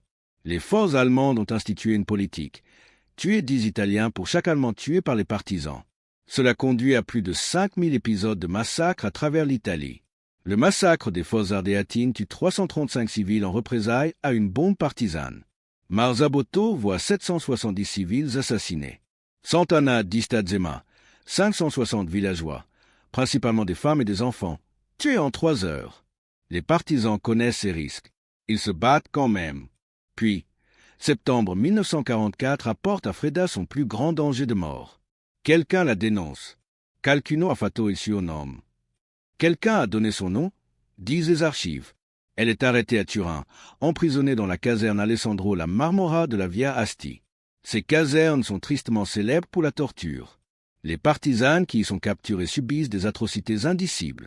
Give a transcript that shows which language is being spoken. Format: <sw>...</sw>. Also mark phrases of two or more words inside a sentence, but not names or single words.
<fr>Les forces allemandes ont institué une politique. Tuer 10 Italiens pour chaque Allemand tué par les partisans. Cela conduit à plus de 5000 épisodes de massacres à travers l'Italie. Le massacre des Fosses Ardeatines tue 335 civils en représailles à une bombe partisane. Marzabotto voit 770 civils assassinés. Sant'Anna di Stazzema, 560 villageois, principalement des femmes et des enfants, tués en 3 heures. Les partisans connaissent ces risques. Ils se battent quand même. Puis, septembre 1944 apporte à Freda son plus grand danger de mort. Quelqu'un la dénonce.</fr> <it>Qualcuno ha fatto il suo nome.</it> <fr>Quelqu'un a donné son nom, disent les archives. Elle est arrêtée à Turin, emprisonnée dans la caserne Alessandro la Marmora de la Via Asti. Ces casernes sont tristement célèbres pour la torture. Les partisanes qui y sont capturées subissent des atrocités indicibles.</fr>